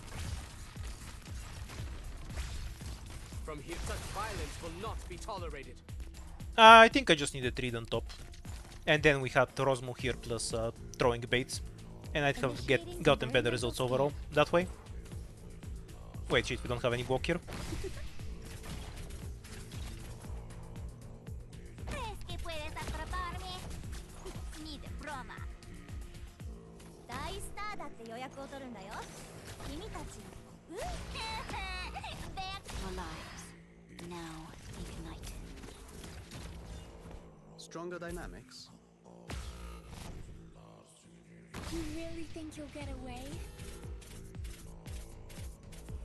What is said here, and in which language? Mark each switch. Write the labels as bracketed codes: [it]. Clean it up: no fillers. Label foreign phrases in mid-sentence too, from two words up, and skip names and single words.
[en] From here, such violence will not be tolerated. I think I just need a trade on top. And then we had Rosmo here plus throwing baits. And I'd have gotten better results overall that way. Wait, shit, we don't have any block here. [es] ¿Crees que puedes atraparme? Ni de broma. [ja] 大スターだって予約を取るんだよ。君たち、うん ？Back [en] Your lives. Now ignite. Stronger dynamics. You really think you'll get away?